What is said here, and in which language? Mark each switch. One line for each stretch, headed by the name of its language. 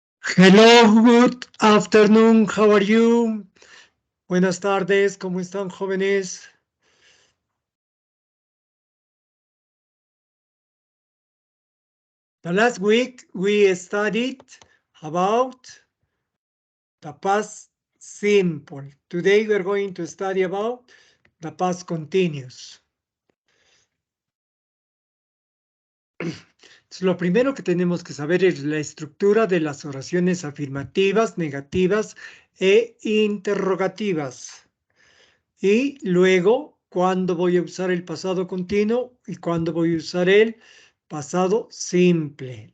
English: Hello, good afternoon, how are you?
Spanish: Buenas tardes, ¿cómo están, jóvenes?
English: The last week we studied about the past simple. Today we are going to study about the past continuous.
Spanish: Entonces, lo primero que tenemos que saber es la estructura de las oraciones afirmativas, negativas e interrogativas. Y luego, cuándo voy a usar el pasado continuo y cuándo voy a usar el pasado simple.